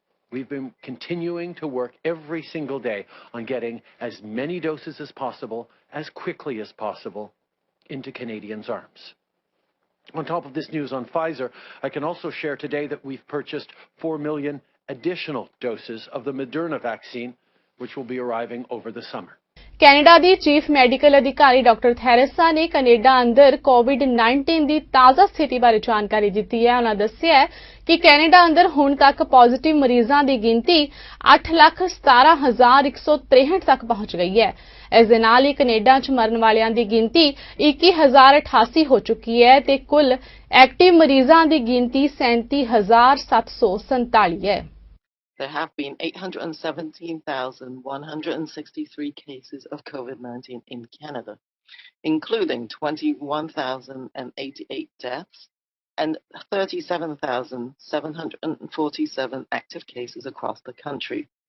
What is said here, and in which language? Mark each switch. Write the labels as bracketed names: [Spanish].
[English] We've been continuing to work every single day on getting as many doses as possible, as quickly as possible, into Canadians' arms. On top of this news on Pfizer, I can also share today that we've purchased 4 million additional doses of the Moderna vaccine, which will be arriving over the summer. [Punjabi] Canada ਦੀ chief medical ਅਧਿਕਾਰੀ doctor Theresa ਨੇ Canada ਅੰਦਰ ਕੋਵਿਡ-19 ਦੀ ਤਾਜ਼ਾ ਸਥਿਤੀ ਬਾਰੇ ਜਾਣਕਾਰੀ ਦਿੱਤੀ ਹੈ। ਉਹਨਾਂ ਦੱਸਿਆ ਕਿ ਕੈਨੇਡਾ ਅੰਦਰ ਹੁਣ ਤੱਕ ਪੋਜ਼ਿਟਿਵ ਮਰੀਜ਼ਾਂ ਦੀ ਗਿਣਤੀ 8,17,163 ਤੱਕ ਪਹੁੰਚ ਗਈ ਹੈ। ਇਸ ਦੇ ਨਾਲ ਹੀ ਕੈਨੇਡਾ 'ਚ ਮਰਨ ਵਾਲਿਆਂ ਦੀ ਗਿਣਤੀ 21,088 ਹੋ ਚੁੱਕੀ ਹੈ ਤੇ ਕੁੱਲ ਐਕਟਿਵ ਮਰੀਜ਼ਾਂ ਦੀ ਗਿਣਤੀ 37,747 ਹੈ। [English] there have been 817,163 cases of COVID-19 in Canada, including 21,088 deaths and 37,747 active cases across the country.